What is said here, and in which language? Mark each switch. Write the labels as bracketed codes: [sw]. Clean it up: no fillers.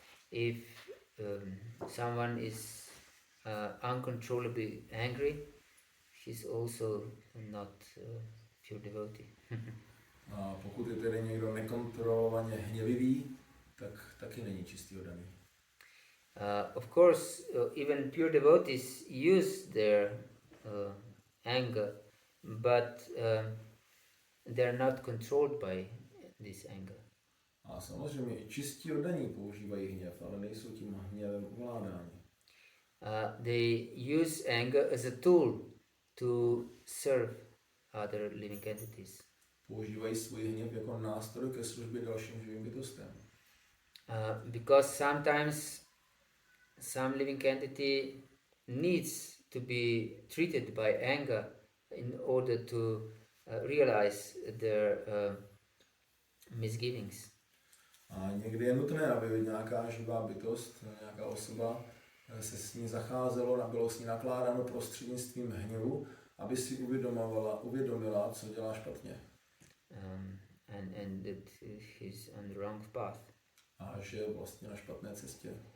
[en] If someone is uncontrollably angry, he's also not pure devotee. [cs] A pokud je tedy někdo nekontrolovaně hněvivý, tak taky není čistý oddaný. [en] Of course, even pure devotees use their anger, but they're not controlled by this anger. [cs] A samozřejmě i čistí oddaní používají hněv, ale nejsou tím hněvem ovládáni. [en] They use anger as a tool to serve other living entities. [cs] Používají svůj hněv jako nástroj ke službě dalším živým bytostem. [en] Because sometimes some living entity needs to be treated by anger in order to realize their misgivings. [cs] A někdy je nutné, aby nějaká živá bytost, nějaká osoba se s ní zacházelo, bylo s ní nakládáno prostřednictvím hněvu, aby si uvědomila, co dělá špatně. [en] and that he's on the wrong path. [cs] A že je vlastně na špatné cestě.